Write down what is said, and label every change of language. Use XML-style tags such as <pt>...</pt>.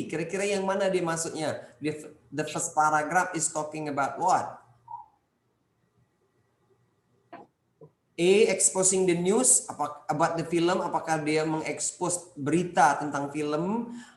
<id>Kira-kira yang mana dia masuknya?</id> <en>The first paragraph is talking about what? A, exposing the news about the film.</en> <id>Apakah dia mengekspos berita tentang film?</id>